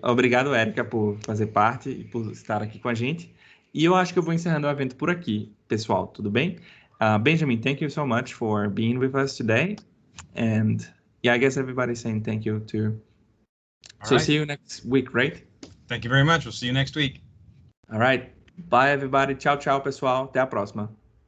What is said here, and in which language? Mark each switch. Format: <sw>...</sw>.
<pt>Obrigado, Érica, por fazer parte e por estar aqui com a gente. E eu acho que eu vou encerrando o evento por aqui, pessoal. Tudo bem?</pt> <en>Benjamin, thank you so much for being with us today. And yeah, I guess everybody's saying thank you too. So see you next week, right? Thank you very much. We'll see you next week. All right. Bye, everybody.</en> <pt>Tchau, tchau, pessoal. Até a próxima.</pt>